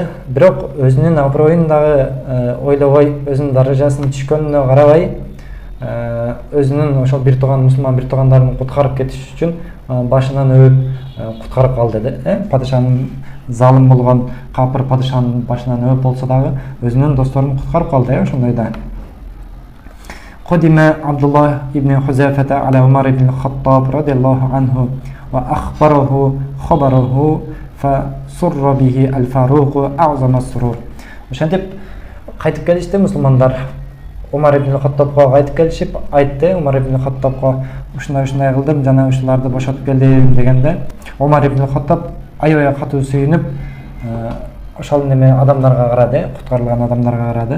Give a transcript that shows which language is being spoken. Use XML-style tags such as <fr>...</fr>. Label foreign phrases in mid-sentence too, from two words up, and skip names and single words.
<ky>Бирок өзүнүн аброюн дагы ойлобой, өзүнүн даражасынын түшкөнүнө карабай, өзүнүн ошол бир тууган мусулман бир туугандарын куткарып кетиш үчүн башынан өп куткарып калды деди. Падышанын залым болгон капыр падышанын башынан өп болсо дагы өзүнүн досторун куткарып калды ошондой да.</ky> <ar>قدم عبد الله بن حذافة على عمر بن خطاب رضي الله عنه وأخبره خبره فسر به الفاروق أعظم السرور.</ar> <ky>Ошентип кайтып келишти мусулмандар. Умар ибн Хаттабга кайтып келишип айтты, Умар ибн Хаттабга ушундай кылдым, жана ушуларды бошотуп келдим дегенде, Умар ибн Хаттаб аябай катуу сүйүнүп, ошол неме адамдарга карады, куткарылган адамдарга карады.</ky>